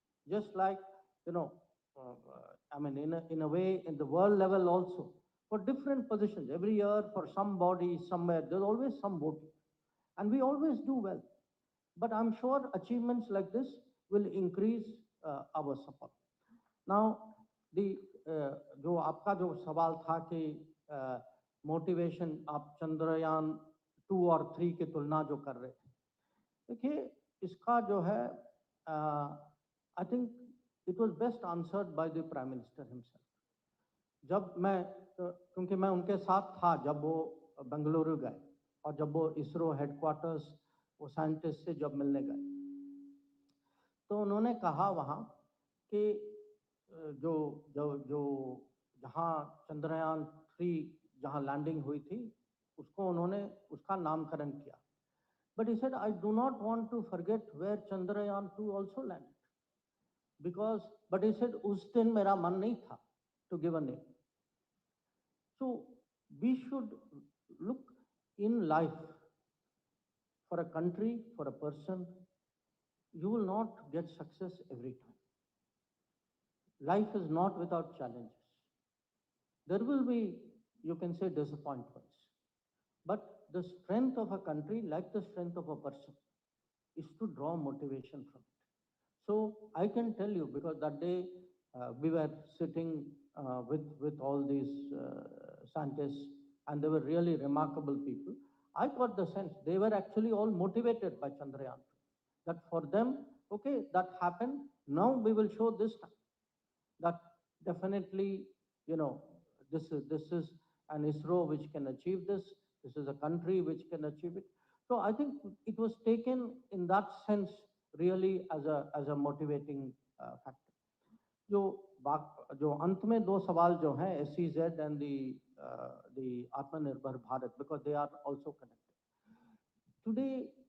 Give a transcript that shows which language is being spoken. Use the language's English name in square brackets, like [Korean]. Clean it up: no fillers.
[English] Just like, you know, I mean, in a way, in the world level also, for different positions, every year for some body, somewhere, there's always some voting. And we always do well. But I'm sure achievements like this will increase our support. [Hindi] Now the जो आपका जो सवाल था कि motivation आप चंद्रयान 2 और 3 की तुलना जो कर रहे थे, देखिए इसका जो है [English] I think it was best answered by the prime minister himself. [Hindi] जब मैं क्योंकि मैं उनके साथ था जब वो बेंगलुरु गए और जब वो इसरो हेडक्वार्टर्स वो साइंटिस्ट से जब मिलने गए, तो उन्होंने कहा वहाँ कि जो जो जो जहाँ चंद्रयान 3 जहाँ लैंडिंग हुई थी उसको उन्होंने उसका नामकरण किया। [English] but he said I do not want to forget where Chandrayaan 2 also landed, because but he said [Hindi] उस दिन मेरा मन नहीं था [English] To give a name. So we should look in life for a country, for a person, you will not get success every time. Life is not without challenges. There will be, you can say, disappointments. But the strength of a country, like the strength of a person, is to draw motivation from it. So I can tell you, because that day we were sitting with all these scientists, and they were really remarkable people. I got the sense they were actually all motivated by Chandrayaan. That for them, okay, that happened. Now we will show this time that definitely, you know, this is an ISRO which can achieve this. This is a country which can achieve it. So I think it was taken in that sense really as a motivating factor. [Hindi] जो जो अंत में दो सवाल जो हैं SEZ and the आत्मनिर्भर Bharat, [English] because they are also connected today.